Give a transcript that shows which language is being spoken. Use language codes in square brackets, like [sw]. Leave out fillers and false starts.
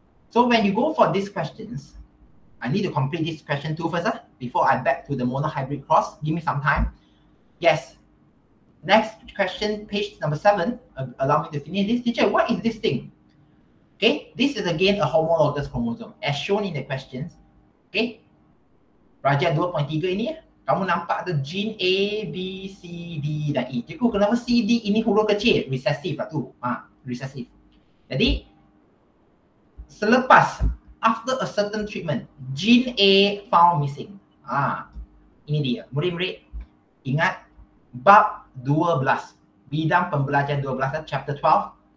[en] So when you go for these questions, I need to complete this question 2 first before I back to the monohybrid cross. Give me some time. Yes. Next question, page number 7. Allow me to finish this. Teacher, what is this thing? Okay, this is again a homologous chromosome as shown in the questions. [ms] Okay, Raja 2.3 ini kamu nampak ada gene A, B, C, D dan E. Cikgu, kenapa C, D ini huruf kecil? Recessive lah tu. Recessive. Jadi selepas [en] after a certain treatment, gene A found missing. [ms] Ini dia. Murid-murid ingat bab 12, bidang pembelajaran 12, chapter 12.